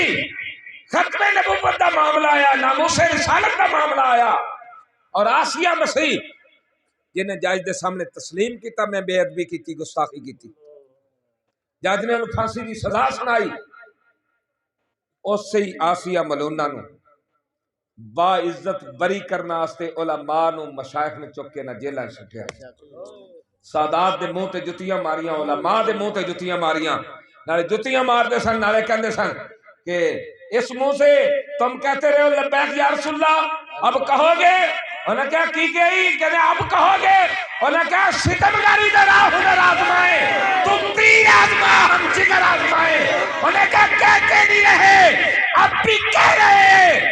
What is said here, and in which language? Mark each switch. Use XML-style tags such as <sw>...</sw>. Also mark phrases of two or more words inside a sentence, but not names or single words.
<pa>ختم نبوت دا معاملہ آیا, ناموس رسالت دا معاملہ آیا, اور آسیہ مسیح جنہیں جج دے سامنے تسلیم کیتا میں بے ادبی کیتی, گستاخی کیتی, جج نے انہوں پھانسی دی سزا سنائی. اس سے ہی آسیہ ملونہ نو با عزت بری کرنا واسطے علماء نو مشائخ نے چک کے نہ جیلاں سٹیا. سادات دے منہ تے جتیاں ماریاں, علماء دے منہ تے جتیاں ماریاں, نالے جتیاں مار دے سن, نالے کہندے سن کہ</pa> <ur>اس منہ سے تم کہتے رہے ہو لبیک یا رسول اللہ, اب کہو گے؟ انہوں نے کہا کی گئی, کہتے اب کہو گے؟ انہوں نے کہا ستمگاری دا راہ ہنر آزمائے, تم تیر آزما ہم جگر آزمائے. انہوں نے کہا کہتے نہیں رہے, اب بھی کہہ رہے ہیں.</ur>